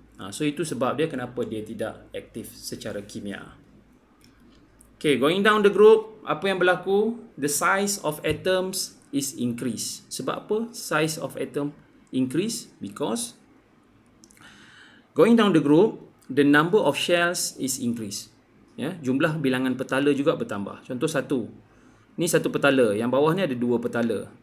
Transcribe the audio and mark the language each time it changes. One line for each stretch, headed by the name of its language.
Malay: So itu sebab dia kenapa dia tidak aktif secara kimia.
English: Okay, going down the group,
Malay: apa yang berlaku?
English: The size of atoms is increased.
Malay: Sebab apa
English: size of atom increase? Because going down the group, the number of shells is increased.
Malay: Ya, jumlah bilangan petala juga bertambah. Contoh 1. Ni satu petala, yang bawah ni ada 2 petala.